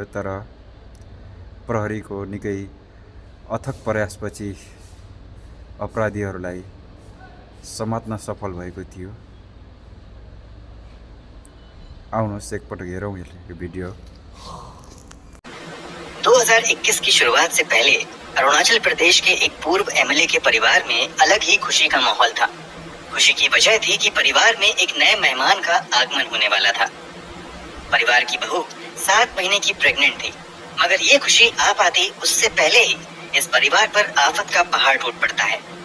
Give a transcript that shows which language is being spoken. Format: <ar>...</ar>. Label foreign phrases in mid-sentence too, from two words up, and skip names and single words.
<ne>तर प्रहरीको निकै अथक प्रयासपछि अपराधीहरूलाई समात्न सफल भएको थियो। आउनुहोस् एकपटक हेरौँ यो भिडियो।</ne> <hi>2021 की शुरुआत से पहले अरुणाचल प्रदेश के एक पूर्व एमएलए के परिवार में अलग ही खुशी का माहौल था। खुशी की वजह थी कि परिवार में एक नए मेहमान का आगमन होने वाला था। परिवार की बहू 7 महीने की प्रेग्नेंट थी, मगर ये खुशी आ पाती उससे पहले ही इस परिवार पर आफत का पहाड़ टूट पड़ता है।</hi>